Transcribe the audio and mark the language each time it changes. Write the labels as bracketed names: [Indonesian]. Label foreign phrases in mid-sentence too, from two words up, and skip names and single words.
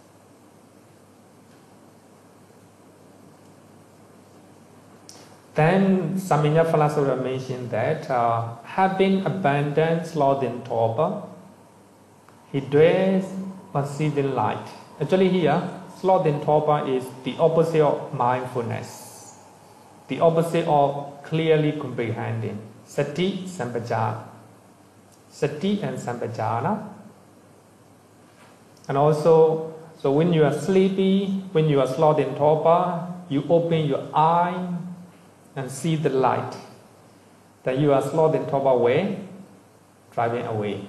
[English] Then Samanya philosopher mentioned that having abandoned sloth and torpor, he dwells perceiving light. Actually here, sloth and torpor is the opposite of mindfulness, the opposite of clearly comprehending. [Pali] Sati, sampajana. Sati and sampajana. [English] And also, so when you are sleepy, when you are sloth and torpor, you open your eye and see the light. Then you are sloth and torpor away, driving away.